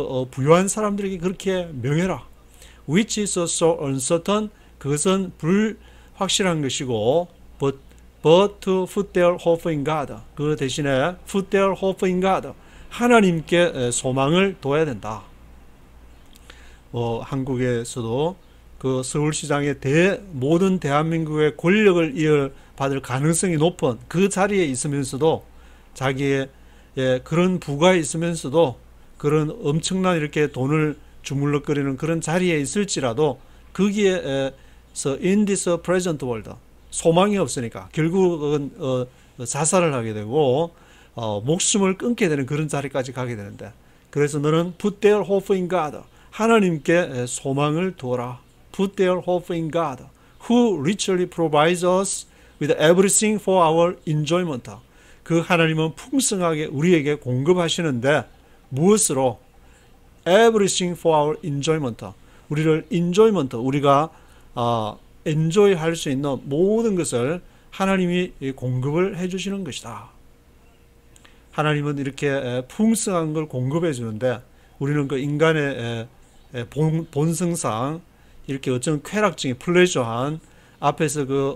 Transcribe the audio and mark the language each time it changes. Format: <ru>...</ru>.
<ko>부유한 사람들에게 그렇게 명해라.</ko> <en>Which is so uncertain.</en> <ko>그것은 불확실한 것이고,</ko> <en>but to put their hope in God.</en> <ko>그 대신에</ko> <en>put their hope in God.</en> <ko>하나님께 소망을 둬야 된다. 한국에서도 그 서울시장의 모든 대한민국의 권력을 이어받을 가능성이 높은 그 자리에 있으면서도 자기의 그런 부가 있으면서도 그런 엄청난 이렇게 돈을 주물럭거리는 그런 자리에 있을지라도 거기에서</ko> <en>in this present world</en> <ko>소망이 없으니까 결국은 자살을 하게 되고 목숨을 끊게 되는 그런 자리까지 가게 되는데, 그래서 너는</ko> <en>put their hope in God.</en> <ko>하나님께 소망을 두어라.</ko> <en>Put their hope in God, who richly provides us with everything for our enjoyment.</en> <ko>그 하나님은 풍성하게 우리에게 공급하시는데 무엇으로?</ko> <en>Everything for our enjoyment.</en> <ko>우리를 enjoyment, 우리가 enjoy 할 수 있는 모든 것을 하나님이 공급을 해주시는 것이다. 하나님은 이렇게 풍성한 걸 공급해 주는데 우리는 그 인간의 본성상 이렇게 어쩌면 쾌락증이 플레저한 앞에서</ko>